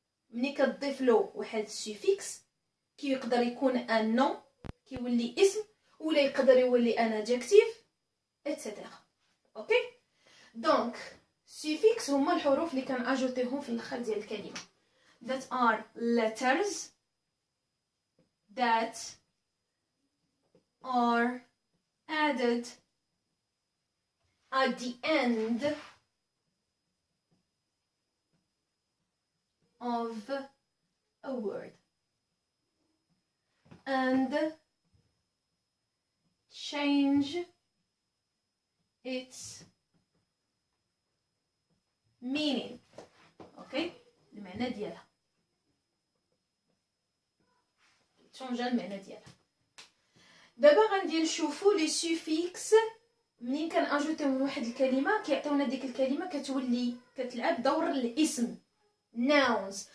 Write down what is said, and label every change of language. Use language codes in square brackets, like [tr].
[ar] ملي كتضيف له واحد السوفيكس كيقدر يكون ان نون كيولي اسم، ولا يقدر يولي ان ادجكتيف اتسيتيرا. اوكي دونك suffix هما الحروف اللي كنأجوتيهم في الاخر ديال الكلمه. [en] that are letters that are added at the end of a word and change its meaning. [ar] اوكي المعنى ديالها تشونجا المعنى ديالها. دابا غندي نشوفوا لي سوفيكس منين كنأجوتيهم واحد الكلمه كيعطيونا ديك الكلمه كتولي كتلعب دور الاسم nouns.